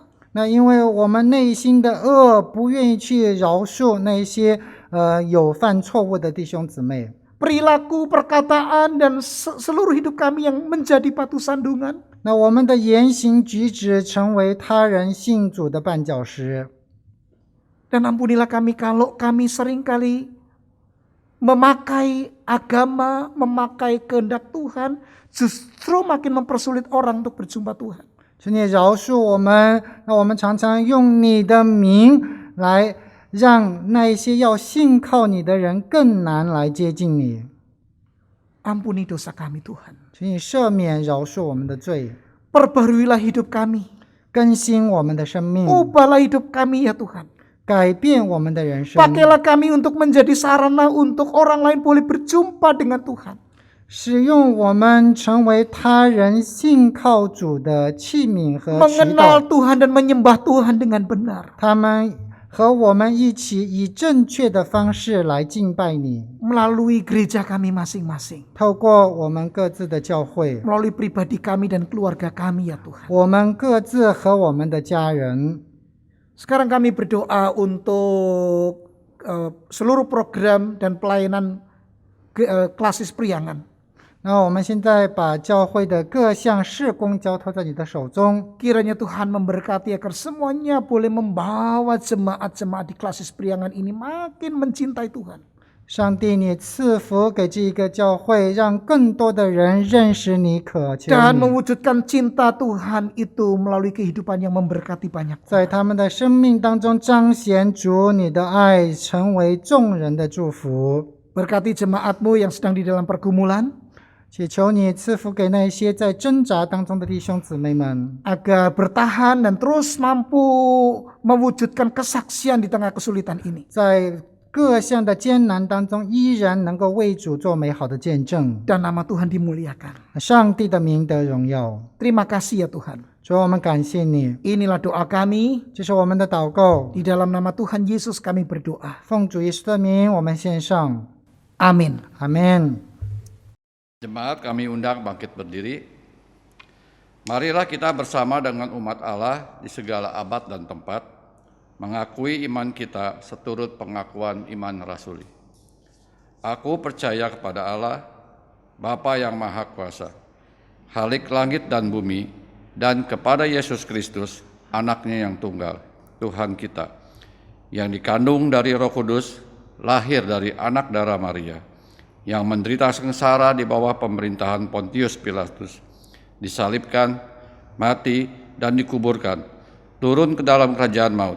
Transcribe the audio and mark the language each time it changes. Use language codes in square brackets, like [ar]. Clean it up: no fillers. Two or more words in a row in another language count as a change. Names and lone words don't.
[zh] 那因为我们内心的恶，不愿意去饶恕那些有犯错误的弟兄姊妹。 [id] Perilaku, perkataan, dan seluruh hidup kami yang menjadi batu sandungan. [zh] 那我们的言行举止成为他人信主的绊脚石。 [id] Dan ampunilah kami kalau kami seringkali memakai agama, memakai kehendak Tuhan, justru makin mempersulit orang untuk berjumpa Tuhan. [zh] 求你饶恕我们，那我们常常用你的名来让那一些要信靠你的人更难来接近你。 [id] Ampuni dosa kami Tuhan. [zh] 请你赦免饶恕我们的罪， [id] Perbaruilah hidup kami. [zh] 更新我们的生命， [id] Ubahlah hidup kami ya Tuhan. [zh] 改变我们的人生。 [id] Pakailah kami untuk menjadi sarana untuk orang lain boleh berjumpa dengan Tuhan. [zh] 使用我们成为他人信靠主的器皿和渠 [id] Mengenal [zh] 道， [id] Tuhan dan menyembah Tuhan dengan benar. [zh] 他们和我们一起以正确的方式来敬拜你， [id] Melalui gereja kami masing-masing. [zh] 透过我们各自的教会， [id] Melalui pribadi kami dan keluarga kami ya Tuhan. [zh] 我们各自和我们的家人。 [id] Sekarang kami berdoa untuk seluruh program dan pelayanan klasis priangan. [zh] 那我们现在把教会的各项事工交托在你的手中， [id] Kiranya Tuhan memberkati agar semuanya boleh membawa jemaat-jemaat di klasis priangan ini makin mencintai Tuhan. [zh] 上帝，你赐福给这一个教会，让更多的人认识你、渴求 [id] Dan [zh] 你， [id] mewujudkan cinta Tuhan itu melalui kehidupan yang memberkati banyak [zh] 在 [id] orang. [zh] 他们的生命当中彰显主你的爱，成为众人的祝福。 [id] Berkati jemaatmu yang sedang di dalam pergumulan, [zh] 祈求你赐福给那些在挣扎当中的弟兄姊妹们， [id] agar bertahan dan terus mampu mewujudkan kesaksian di tengah kesulitan ini. [zh] 在各项的艰难当中，依然能够为主做美好的见证， [id] Dan nama Tuhan dimuliakan. [zh] 上帝的名得荣耀。 [id] Terima kasih ya Tuhan. [zh] 主，我们感谢你， [id] Inilah doa kami. [zh] 这是我们的祷告， [id] Di dalam nama Tuhan Yesus kami berdoa. [zh] 奉主耶稣的名，我们献上， [id] Amin. [zh] 阿门。 [id] Jemaat kami undang bangkit berdiri. Marilah kita bersama dengan umat Allah di segala abad dan tempat, mengakui iman kita seturut pengakuan iman rasuli. Aku percaya kepada Allah, Bapa yang Maha Kuasa, Khalik langit dan bumi, dan kepada Yesus Kristus, Anaknya yang tunggal, Tuhan kita, yang dikandung dari Roh Kudus, lahir dari anak darah Maria, yang menderita sengsara di bawah pemerintahan Pontius Pilatus, disalibkan, mati, dan dikuburkan, turun ke dalam kerajaan maut.